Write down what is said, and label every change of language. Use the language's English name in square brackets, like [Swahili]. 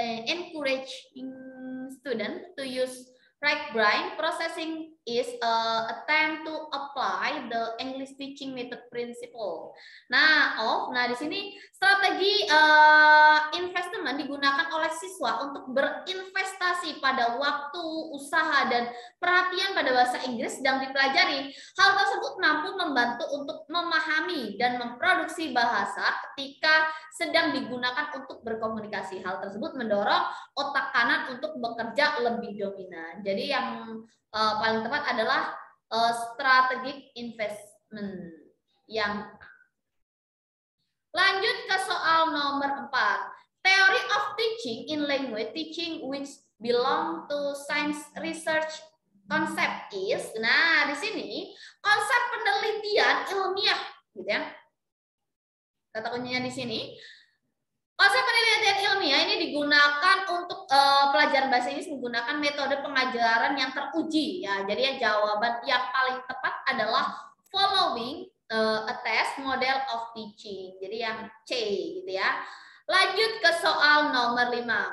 [English] Encourage student to use right brain processing is attempt to apply the English teaching method principle. [Indonesian] Nah, di sini strategi investment digunakan oleh siswa untuk berinvestasi pada waktu, usaha, dan perhatian pada bahasa Inggris sedang dipelajari. Hal tersebut mampu membantu untuk memahami dan memproduksi bahasa ketika sedang digunakan untuk berkomunikasi. Hal tersebut mendorong otak kanan untuk bekerja lebih dominan. Jadi yang paling tepat adalah strategic investment yang lanjut ke soal nomor 4. [English] Theory of teaching in language teaching which belong to science research concept is. [Indonesian] Nah, di sini konsep penelitian ilmiah gitu ya. Kata kuncinya di sini. Konsep penelitian ilmiah ini digunakan untuk pelajaran bahasa Inggris menggunakan metode pengajaran yang teruji ya. Jadi jawaban yang paling tepat adalah [English] a test model of teaching. [Indonesian] Jadi yang C gitu ya. Lanjut ke soal nomor 5.